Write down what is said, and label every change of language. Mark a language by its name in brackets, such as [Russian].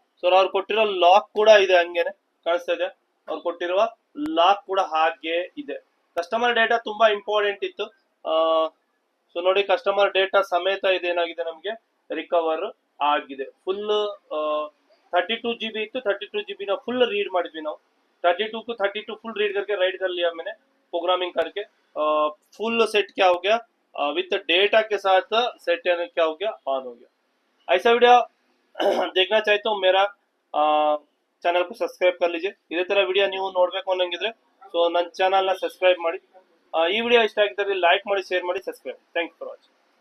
[Kannada] So ಅವ್ರು ಕೊಟ್ಟಿರೋ lock ಕೂಡ ಇದೆ, ಹಂಗೇನೆ ಕಾಣಿಸ್ತಾ ಇದೆ. ಅವ್ರು ಕೊಟ್ಟಿರುವ ಲಾಕ್ ಕೂಡ ಹಾಗೆ ಇದೆ. ಕಸ್ಟಮರ್ ಡೇಟಾ ತುಂಬಾ ಇಂಪಾರ್ಟೆಂಟ್ ಇತ್ತು. ಸೊ ನೋಡಿ, ಕಸ್ಟಮರ್ ಡೇಟಾ ಸಮೇತ ಇದೇನಾಗಿದೆ ನಮಗೆ ರಿಕವರ್ ಆಗಿದೆ. ಫುಲ್ 32 GB ಇತ್ತು, 32 GB ना फुल रीड ಮಾಡಿದ್ವಿ ನಾವು. [Hindi] 32 को 32 फुल रीड करके राइट कर लिया मैंने प्रोग्रामिंग करके. फुल सेट क्या हो गया, विथ डेटा के साथ सेट क्या हो गया, ऑन हो गया. ऐसा वीडियो देखना चाहे तो मेरा ಚಾನಲ್ को ಸಬ್ಸ್ಕ್ರೈಬ್ कर लीजिए. [Kannada] ಇದೇ ತರ ವಿಡಿಯೋ ನೀವು ನೋಡಬೇಕು ಅನ್ನಂಗಿದ್ರೆ ಸೊ ನನ್ನ ಚಾನಲ್ನ ಸಬ್ಸ್ಕ್ರೈಬ್ ಮಾಡಿ. ಈ ವಿಡಿಯೋ ಇಷ್ಟ ಆಗಿದ್ದರೆ ಲೈಕ್ ಮಾಡಿ, ಶೇರ್ ಮಾಡಿ, subscribe. Thank you for watching.